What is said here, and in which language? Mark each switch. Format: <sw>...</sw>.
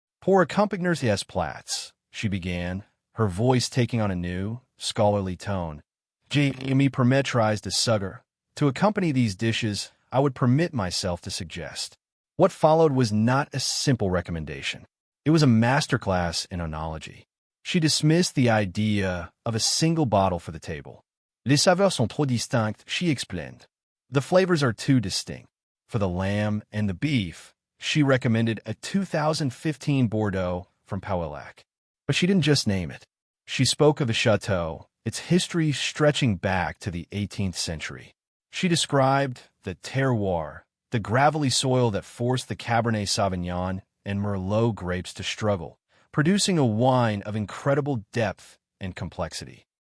<fr>"Pour accompagners des plats,"</fr> <en>she began, her voice taking on a new, scholarly tone.</en> <fr>"Je me permettrais de sugar,</fr> <en>To accompany these dishes, I would permit myself to suggest. What followed was not a simple recommendation. It was a masterclass in oenology. She dismissed the idea of a single bottle for the table.</en> <fr>Les saveurs sont trop distinctes,</fr> <en>she explained. The flavors are too distinct. For the lamb and the beef, she recommended a 2015 Bordeaux from Pauillac. But she didn't just name it. She spoke of the chateau, its history stretching back to the 18th century. She described the terroir, the gravelly soil that forced the Cabernet Sauvignon and Merlot grapes to struggle, producing a wine of incredible depth and complexity.</en>